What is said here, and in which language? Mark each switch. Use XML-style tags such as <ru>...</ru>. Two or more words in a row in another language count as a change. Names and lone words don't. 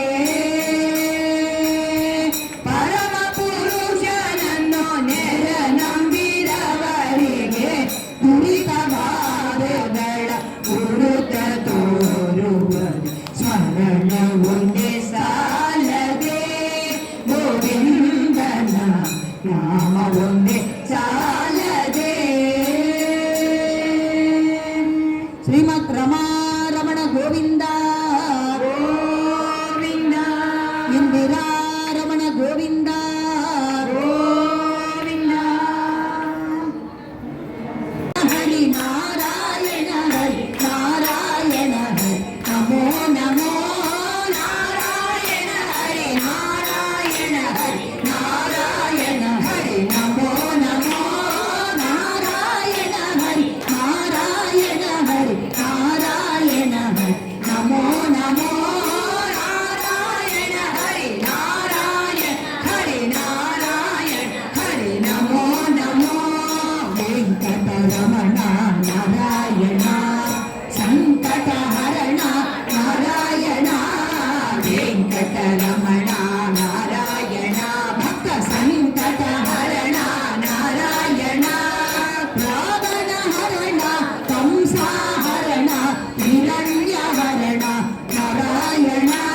<kn>ಪರಮ ಪುರುಷನನ್ನು ನೆರ ನಂಬಿದವರಿಗೆ ದುರಿತವಾದಗಳ ಗುರುತ ತೋರುವ ಸ್ಮರಣ ಒಂದೇ ಸಾಲದೆ ಗೋವಿಂದನ ನಾಮ ಒಂದೇ ಸಾಲದೆ</kn> <sa>ಶ್ರೀಮದ್ ರಮಾರಮಣ ಗೋವಿಂದ ಗೋವಿಂದ ಇಂದಿರಾರಮಣ ಗೋವಿಂದ ಗೋವಿಂದ ಹರಿ ನಾರಾಯಣ ಹರಿ ನಾರಾಯಣ ಹರಿ ನಮೋ ನಮೋ ನಾರಾಯಣ ಹರಿ ನಾರಾಯಣ ಹರಿ ನಾರಾಯಣ ಹರಿ ನಮೋ ನಮೋ ನಾರಾಯಣ ಹರಿ ನಾರಾಯಣ ಹರಿ ನಾರಾಯಣ ಹರಿ ನಮೋ ನಮೋ ನಾರಾಯಣ ಹರಿ ನಾರಾಯಣ ಹರಿ ನಾರಾಯಣ ಹರಿ ನಮೋ ನಮೋ ವೆಂಕಟರಮಣ ನಾರಾಯಣ ಸಂಕಟ ಹರಣ ನಾರಾಯಣ ವೆಂಕಟರಮಣ ನಾರಾಯಣ ಭಕ್ತ ಸಂಕಟ ಹರಣ ನಾರಾಯಣ ರಾವಣ ಹರಣ ಕಂಸ ಹರಣ ಹಿರಣ್ಯ ಹರಣ ನಾರಾಯಣ</sa>